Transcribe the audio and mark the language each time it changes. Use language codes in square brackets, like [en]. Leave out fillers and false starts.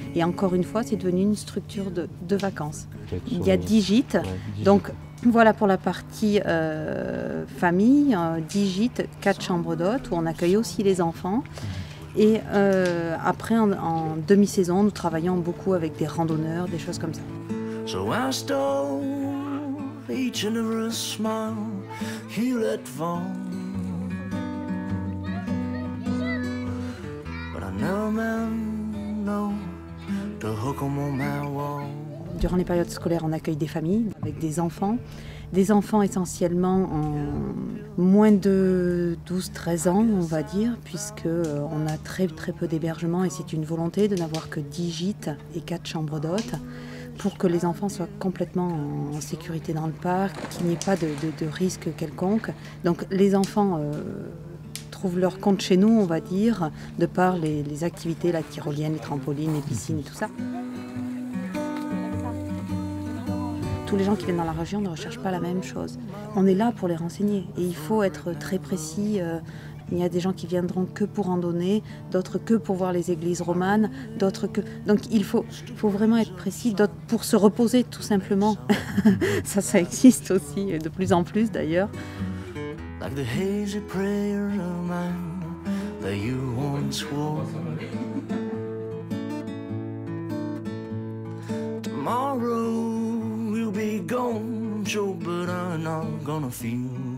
[fr] Et encore une fois, c'est devenu une structure de vacances. Il y a 10 gîtes. Ouais, donc voilà pour la partie famille, 10 gîtes, 4 chambres d'hôtes, où on accueille aussi les enfants. Et après, en demi-saison, nous travaillons beaucoup avec des randonneurs, des choses comme ça. [en] So I stole each and every smile you let fall, but I never know the hook on my wall. [fr] Durant les périodes scolaires, on accueille des familles avec des enfants essentiellement en moins de 12-13 ans, on va dire, puisqu'on a très peu d'hébergements et c'est une volonté de n'avoir que 10 gîtes et 4 chambres d'hôtes pour que les enfants soient complètement en sécurité dans le parc, qu'il n'y ait pas de risque quelconque. Donc les enfants trouvent leur compte chez nous, on va dire, de par les activités, la tyrolienne, les trampolines, les piscines et tout ça. Tous les gens qui viennent dans la région ne recherchent pas la même chose. On est là pour les renseigner et il faut être très précis. Il y a des gens qui viendront que pour randonner, d'autres que pour voir les églises romanes, d'autres que... Donc il faut vraiment être précis, d'autres pour se reposer tout simplement. Ça existe aussi, de plus en plus d'ailleurs. [en] Like the hazy prayer of mine that you once swore. Tomorrow be gone, sure, but I'm not gonna feel.